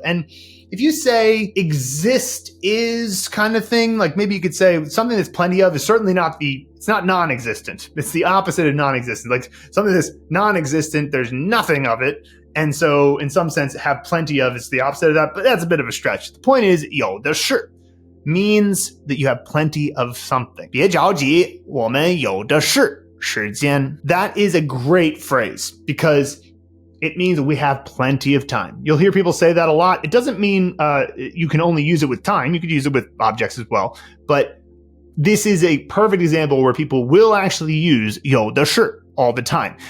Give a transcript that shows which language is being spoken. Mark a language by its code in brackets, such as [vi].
[en] And if you say exist is kind of thing, like maybe you could say something that's plenty of is certainly it's not non-existent. It's the opposite of non-existent. Like something that's non-existent, there's nothing of it. And so in some sense, have plenty of is the opposite of that, but that's a bit of a stretch. The point is 有的是 means that you have plenty of something. [zh] 别着急，我们有的是时间. [en] That is a great phrase because it means we have plenty of time. You'll hear people say that a lot. It doesn't mean you can only use it with time. You could use it with objects as well. But this is a perfect example where people will actually use 有的是 all the time.